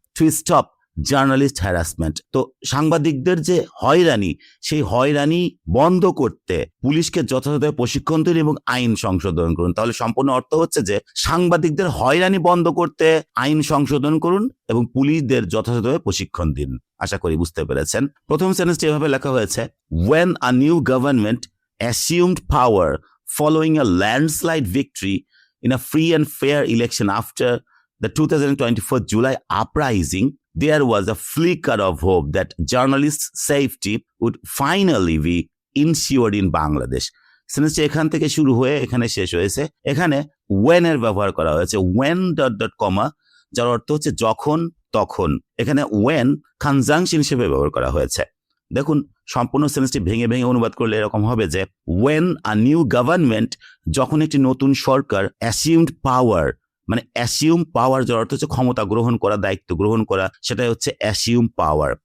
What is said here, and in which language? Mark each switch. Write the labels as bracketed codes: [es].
[en] to stop journalist harassment, [bn] তো সাংবাদিকদের যে হয়রানি, সেই হয়রানি বন্ধ করতে পুলিশকে যথাযথ প্রশিক্ষণ দিন এবং আইন সংশোধন করুন। তাহলে সম্পূর্ণ অর্থ হচ্ছে যে সাংবাদিকদের হয়রানি বন্ধ করতে আইন সংশোধন করুন এবং পুলিশদের যথাযথভাবে প্রশিক্ষণ দিন। আশা করি বুঝতে পেরেছেন। প্রথম সেন্টেন্সটি এভাবে লেখা হয়েছে, [en] when a new government assumed power following a landslide victory in a free and fair election after the 2024 July uprising, there was a flicker of hope that journalists' safety would finally be ensured in Bangladesh. [bn] সেন্টেন্সটি এখান থেকে শুরু হয়ে এখানে শেষ হয়েছে। এখানে when এর ব্যবহার করা হয়েছে, when ... যার অর্থ হচ্ছে যখন তখন। এখানে when কনজাংশন হিসেবে ব্যবহার করা হয়েছে। দেখুন সম্পূর্ণ সেন্টেন্সটি ভেঙে ভেঙে অনুবাদ করলে এরকম হবে যে [en] when a new government, [bn] যখন একটি নতুন সরকার, [en] assumed power, [bn] মানে অ্যাসিউম পাওয়ার যার অর্থ হচ্ছে ক্ষমতা গ্রহণ করা, দায়িত্ব গ্রহণ করা, সেটাই হচ্ছে অ্যাসিউম পাওয়ার।